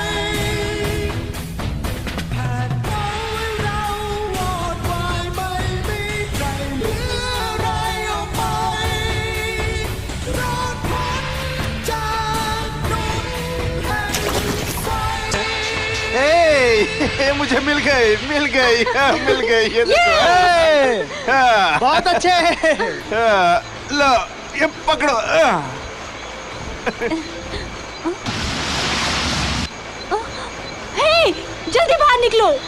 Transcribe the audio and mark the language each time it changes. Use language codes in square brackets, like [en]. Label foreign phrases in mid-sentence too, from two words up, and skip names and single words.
[th] แผดเผาให้เราวอดวายไม่มีใครเหลืออะไรออกไปรอดพ้นจากดงแห่งไฟ [hi] मुझे मिल गई मिल गई ये देखो बहुत अच्छे लो ये पकड़ो हे, जल्दी बाहर निकलो।